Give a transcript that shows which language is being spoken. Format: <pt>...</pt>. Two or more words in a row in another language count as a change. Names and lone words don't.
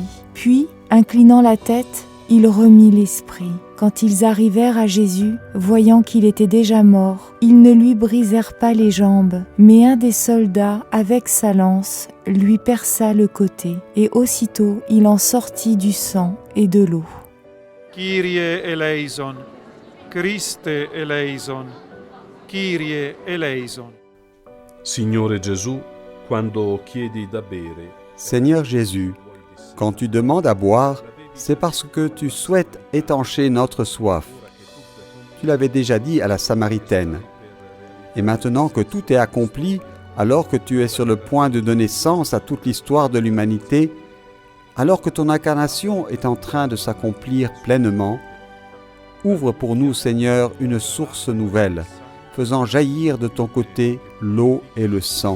<fr>Puis, inclinant la tête, il remit l'esprit. Quand ils arrivèrent à Jésus, voyant qu'il était déjà mort, ils ne lui brisèrent pas les jambes, mais un des soldats, avec sa lance, lui perça le côté, et aussitôt il en sortit du sang et de l'eau.</fr> <el>Kyrie eleison, Christe eleison, Kyrie eleison.</el> <it>Signore Gesù, quando chiedi da bere,</it> <fr>Seigneur Jésus, quand tu demandes à boire, c'est parce que tu souhaites étancher notre soif. Tu l'avais déjà dit à la Samaritaine. Et maintenant que tout est accompli, alors que tu es sur le point de donner sens à toute l'histoire de l'humanité, alors que ton incarnation est en train de s'accomplir pleinement, ouvre pour nous, Seigneur, une source nouvelle, faisant jaillir de ton côté l'eau et le sang.</fr>